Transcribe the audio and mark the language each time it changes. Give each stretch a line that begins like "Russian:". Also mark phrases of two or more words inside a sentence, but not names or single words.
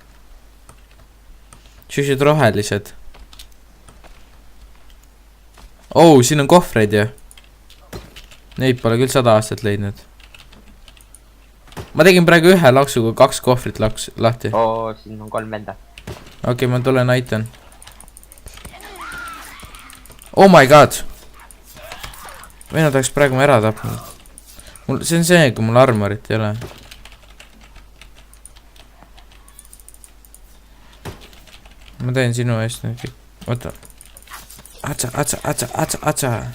Estonian: Siuksed rohelised. Siin on kohvreid ju. Neid pole küll 100 aastat leidnud. Ma tegin praegu ühe laksuga 2 kohvrit lahti. Siin on 3 venda. Okei, ma tulen aitan.
English: Oh my god.
Estonian: Vennad oleks praegu ära tapnud. See on see, kui mul armorit ei ole. Ma teen sinu eest nüüd kõik. Oota. Atsa.